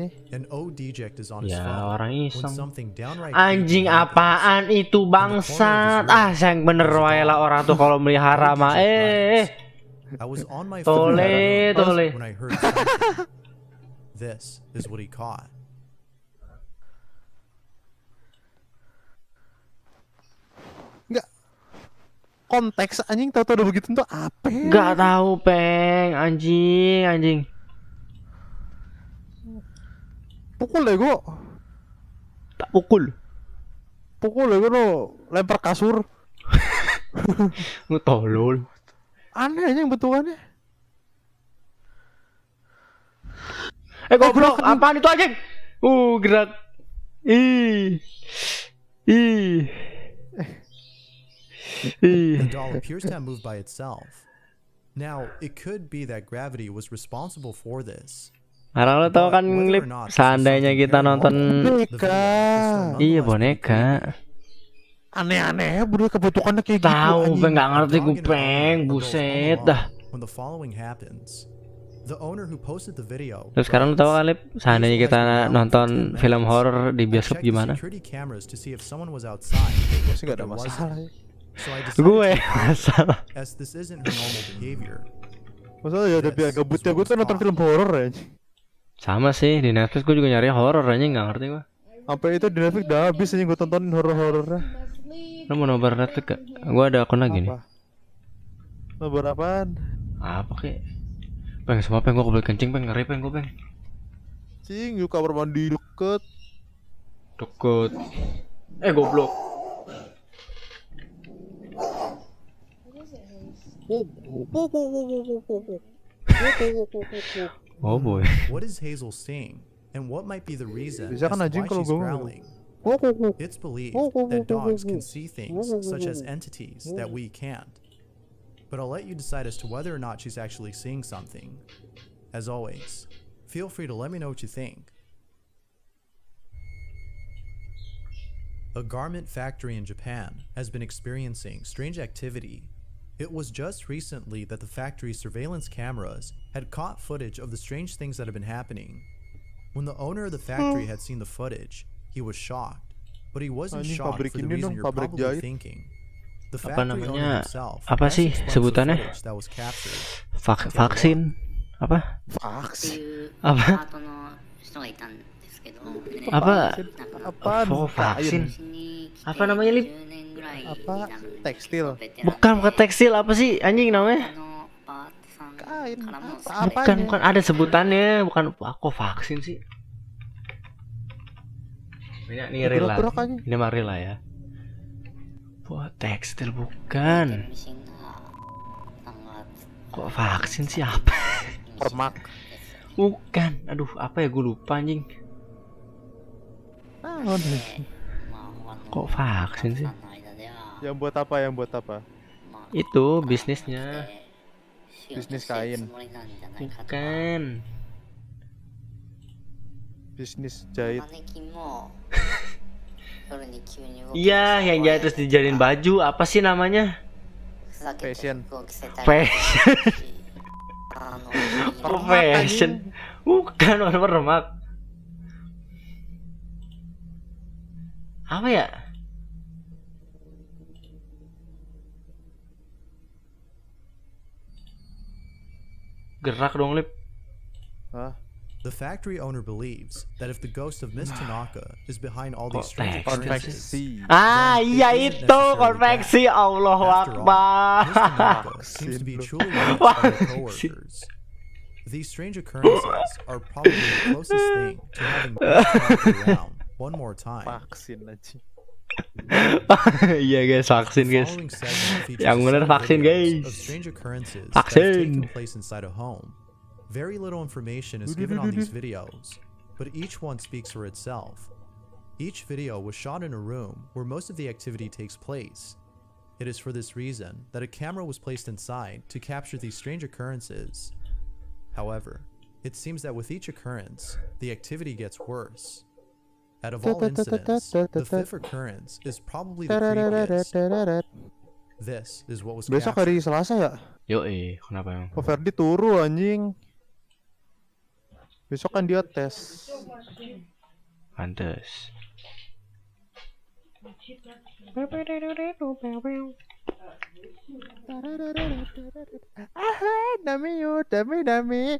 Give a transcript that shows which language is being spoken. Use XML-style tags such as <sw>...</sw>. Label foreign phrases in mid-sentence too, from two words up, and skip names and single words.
<en>An O-deject is on his</en> <id>Ya,</id> <en>phone</en> <id>orang</id> <en>when</en> <id>iseng.</id> <en>something downright</en> <id>Anjing</id> <en>creepy happens.</en> <id>apaan itu bangsat? Ah, sayang bener wae lah orang tuh kalau melihara mah.</id> <en>I was on my phone</en> <id>Tole.</id> <en>when I heard something. This is what he caught.</en> <id>Enggak. Konteks anjing tahu-tahu udah begitu tuh apa? Gak tahu, Peng. Anjing. Pukul deh gua. Tak pukul. Pukul deh gua lo lempar kasur. Lu tolol. Aneh anjing bentukannya. Goblok, apaan itu anjing? Gerak. Ih.</id> <en>The doll appears to have moved by itself. Now, it could be that gravity was responsible for this.</en> <id>Karena lo tau kan Lip, seandainya kita nonton Boneka. iya boneka. Aneh-aneh boneka bentukannya kayak gitu. Tahu, anjing. Peng nggak ngerti</id> <en>The</en> <id>gue,</id> <en>dog and owner</en> <id>Peng.</id> <en>are both</en> <id>Buset</id> <en>home</en> <id>dah.</id> <en>alone when the following happens. The owner who posted the video.</en> <id>Terus sekarang lo tau kan Lip, seandainya kita nonton film horor di</id> <en>I</en> <id>bioskop</id> <en>checked the</en> <id>gimana?</id> <en>security cameras to see if someone was outside.</en> <id>Sih nggak ada</id> <en>There wasn't.</en> <id>masalah.</id> <en>So I decided</en> <id>Gue</id> <en>to</en> <id>masalah.</id> <en>as this isn't her normal behavior.</en> <id>Masalah ya tapi ya gabutnya gue tuh nonton film horor ya. Sama sih di Netflix gue juga nyari horor aja nggak ngerti gue. Sampai itu di Netflix udah habis aja gue tontonin horor-horornya. Lo mau nobar Netflix gak? Gue ada akun lagi nih. Apa? Nobar apaan? Apa kek? Peng, semua Peng, gue kebelet kencing Peng, ngeri Peng, gue Peng. Cing, yuk kamar mandi deket. Deket. Goblok.</id> <en>Oh boy. What is Hazel seeing, and what might be the reason as</en> <id>Bisa</id> <en>to</en> <id>kan anjing</id> <en>why</en> <id>kalau</id> <en>she's</en> <id>gue</id> <en>growling? It's believed that dogs can see things such as entities that we can't. But I'll let you decide as to whether or not she's actually seeing something. As always, feel free to let me know what you think. A garment factory in Japan has been experiencing strange activity. It was just recently that the factory's surveillance cameras had caught footage of the strange things that had been happening. When the owner of the factory had seen the footage, he was shocked. But he wasn't</en> <id>Anjing,</id> <en>shocked</en> <id>pabrik</id> <en>for the</en> <id>ini</id> <en>reason</en> <id>dong,</id> <en>you're</en> <id>pabrik</id> <en>probably</en> <id>jahit.</id> <en>thinking. The</en> <id>Apa</id> <en>factory owner</en> <id>namanya?</id> <en>himself</en> <id>Apa</id> <en>best</en> <id>sih</id> <en>explains the</en> <id>sebutannya?</id> <en>footage that was captured.</en> <id>Vaksin? Apa? Vaksin. Apa?</id> <ja>パートの人がいたんですけど、</ja> <id>Apa?</id> <ja>なんか</ja> <id>Apaan? Oh, vaksin.</id> <ja>Kain に来て</ja> <id>Apa namanya, Lip?</id> <ja>10 年ぐらいに</ja> <id>Apa?</id> <ja>なる</ja> <id>Tekstil.</id> <ja>ベテランで</ja> <id>Bukan tekstil, apa sih anjing</id> <ja>他</ja> <id>namanya?</id> <ja>のパートさん</ja> <id>Kain. からも Apa? Bukan ada sebutannya, bukan kok vaksin sih. Ini real lah. Gerak-gerak aja. Ini mah real lah ya. Buat tekstil</id> <ja>ミ</ja> <id>bukan.</id> <ja>シンが3月</ja> <id>Kok vaksin sih apa? Permak. Bukan. Aduh, apa ya gue lupa anjing. Ah,</id> <ja>まあ他</ja> <id>Kok</id> <ja>の</ja> <id>vaksin</id> <ja>さ</ja> <id>sih?</id> <ja>んの間では</ja> <id>yang buat apa? Yang buat apa?</id> <ja>まあ</ja> <id>Itu bisnisnya.</id> <ja>しようと</ja> <id>Bisnis</id> <ja>してる</ja> <id>kain</id> <ja>つもりなんじゃないかと</ja> <id>Bukan. Bisnis jahit.</id> <ja>マネキンも夜に急に動き出</ja> <id>Iya, yang jahit terus dijadiin baju. Apa sih namanya?</id> <ja>ふざけて</ja> <id>Fashion.</id> <ja>服を着せたり</ja> <id>Fashion.</id> <ja>あの</ja> <id>Oh, fashion. Bukan warna remak. Apa ya? Gerak dong, Lip. Hah?</id> <en>The factory owner believes that if the ghost of Miss Tanaka is behind all these strange</en> <id>Konveksi.</id> <en>occurrences,</en> <id>Konveksi. Ah,</id> <en>Then it</en> <id>iya</id> <en>isn't</en> <id>itu</id> <en>necessarily</en> <id>konveksi.</id> <en>bad.</en> <ar>Allahu</ar> <en>After all,</en> <ar>Akbar.</ar> <en>Miss Tanaka seems to be truly loved by her coworkers. These strange occurrences are probably the closest thing to having Miss Tanaka around one more time.</en> <id>Vaksin aja. Iya guys, vaksin</id> <en>The</en> <id>guys.</id> <en>following segment features</en> <id>Yang</id> <en>a</en> <id>bener</id> <en>set of</en> <id>vaksin,</id> <en>videos</en> <id>guys.</id> <en>of strange occurrences that have</en> <id>Vaksin.</id> <en>taken place inside a home. Very little information is given on these videos, but each one speaks for itself. Each video was shot in a room where most of the activity takes place. It is for this reason that a camera was placed inside to capture these strange occurrences. However, It seems that with each occurrence, the activity gets worse. Out of all incidents, the fifth occurrence is probably the creepiest. This is what was</en> <id>Besok</id> <en>captured.</en> <id>hari Selasa ya? Yoi, kenapa emang? Oh Ferdi turu anjing. Besok kan dia tes. Pantes. Dami.</id>